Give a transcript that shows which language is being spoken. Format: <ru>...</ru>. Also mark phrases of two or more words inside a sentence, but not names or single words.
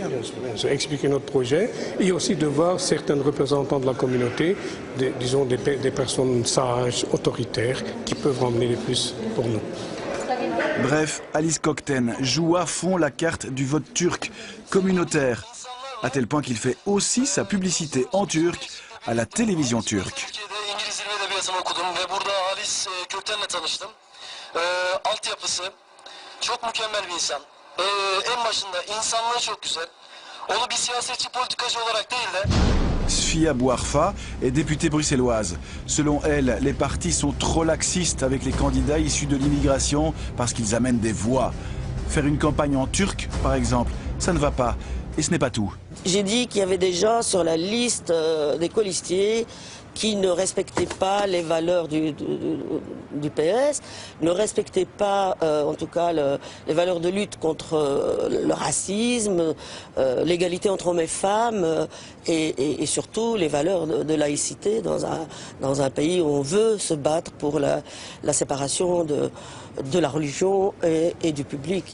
<fr>Bien sûr, expliquer notre projet et aussi de voir certains représentants de la communauté, disons des personnes sages, autoritaires, qui peuvent ramener le plus pour nous. Bref, Alice Kökten joue à fond la carte du vote turc communautaire, à tel point qu'il fait aussi sa publicité en turc à la télévision turque.</fr> <tr>Çok mükemmel bir insan. En başında insanlığı çok güzel. Onu bir siyasetçi politikacı olarak değil de...</tr> <fr>Sfia Bouarfa est députée bruxelloise. Selon elle, les partis sont trop laxistes avec les candidats issus de l'immigration parce qu'ils amènent des voix. Faire une campagne en turc, par exemple, ça ne va pas. Et ce n'est pas tout. J'ai dit qu'il y avait des gens sur la liste des colistiers qui ne respectaient pas les valeurs du PS, ne respectaient pas, en tout cas, les valeurs de lutte contre le racisme, l'égalité entre hommes et femmes, et surtout les valeurs de laïcité dans un pays où on veut se battre pour la séparation de la religion et du public.</fr>